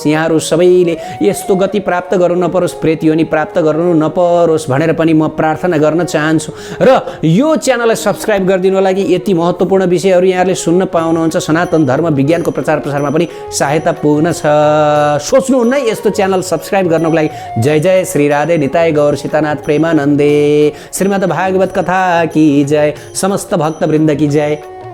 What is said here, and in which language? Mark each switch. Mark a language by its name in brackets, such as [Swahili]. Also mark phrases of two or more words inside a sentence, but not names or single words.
[Nepali] यहाँहरू सबैले यस्तो गति प्राप्त गर्नु नपरोस्, प्रेत योनि प्राप्त गर्नु नपरोस् भनेर पनि म प्रार्थना गर्न चाहन्छु। र यो च्यानललाई सब्सक्राइब गरिदिनु लागि यति महत्त्वपूर्ण विषयहरू यहाँहरूले सुन्न पाउनुहुन्छ। सनातन धर्म विज्ञानको प्रचार प्रसारमा पनि सहायता पुग्न छ। सोच्नुहुन्न यस्तो च्यानल सब्सक्राइब गर्नको लागि। [Hindi] जय जय श्री राधे निताय गौर सीतानाथ प्रेमानंदे। श्रीमद् भागवत कथा की जय। समस्त भक्त वृंद की जय।